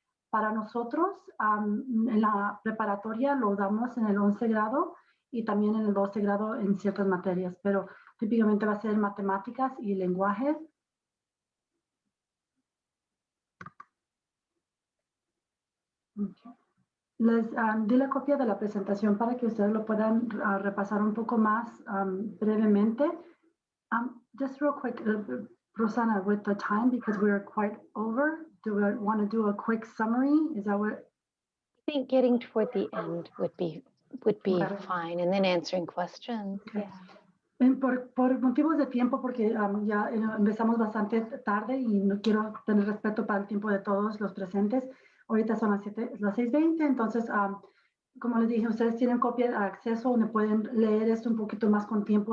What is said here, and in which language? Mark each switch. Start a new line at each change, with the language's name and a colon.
Spanish: Para nosotros, en la preparatoria lo damos en el 11 grado y también en el 12 grado en ciertas materias, pero típicamente va a ser matemáticas y lenguajes. Les di la copia de la presentación para que ustedes lo puedan repasar un poco más brevemente.
English: Just real quick, Rosanna, with the time, because we're quite over, do we want to do a quick summary? Is that what? I think getting toward the end would be Better. fine, and then answering questions. Okay. Yeah.
Spanish: Por motivos de tiempo, porque ya empezamos bastante tarde y no quiero tener respeto para el tiempo de todos los presentes. Ahorita son las 6:20, entonces, como les dije, ustedes tienen copia de acceso donde pueden leer esto un poquito más con tiempo.